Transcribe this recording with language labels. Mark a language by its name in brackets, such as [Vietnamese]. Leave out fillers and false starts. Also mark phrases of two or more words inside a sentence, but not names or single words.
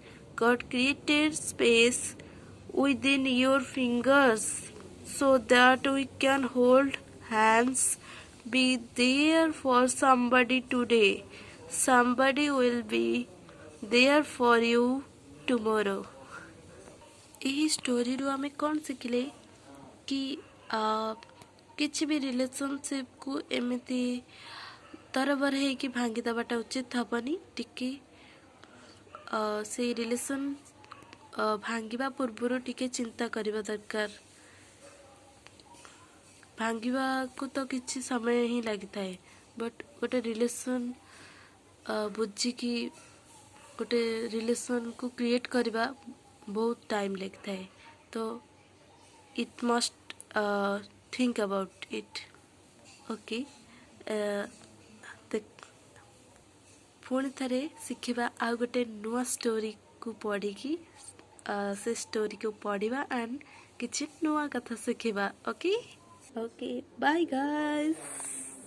[English] God created space within your fingers so that we can hold hands. Be there for somebody today. Somebody will be there for you tomorrow. [Odia] ଏହି ଷ୍ଟୋରିରୁ ଆମେ କ'ଣ ଶିଖିଲେ କି କିଛି ବି ରିଲେସନସିପ୍କୁ ଏମିତି ତରବର ହେଇକି ଭାଙ୍ଗିଦେବାଟା ଉଚିତ ହେବନି। ଟିକେ ସେଇ ରିଲେସନ୍ ଭାଙ୍ଗିବା ପୂର୍ବରୁ ଟିକେ ଚିନ୍ତା କରିବା ଦରକାର। ଭାଙ୍ଗିବାକୁ ତ କିଛି ସମୟ ହିଁ ଲାଗିଥାଏ, ବଟ୍ ଗୋଟେ ରିଲେସନ୍ ବୁଝିକି ଗୋଟେ [English] relation create [Odia] କରିବା ବହୁତ ଟାଇମ୍ ଲାଗିଥାଏ। [English] ତ it must think about it. [Odia] Okay, ପୁଣି ଥରେ ଶିଖିବା ଆଉ ଗୋଟେ ନୂଆ ଷ୍ଟୋରିକୁ ପଢ଼ିକି ସେ ଷ୍ଟୋରିକୁ ପଢ଼ିବା ଆଣ୍ଡ କିଛି ନୂଆ କଥା ଶିଖିବା। [English] ଓକେ, bye guys.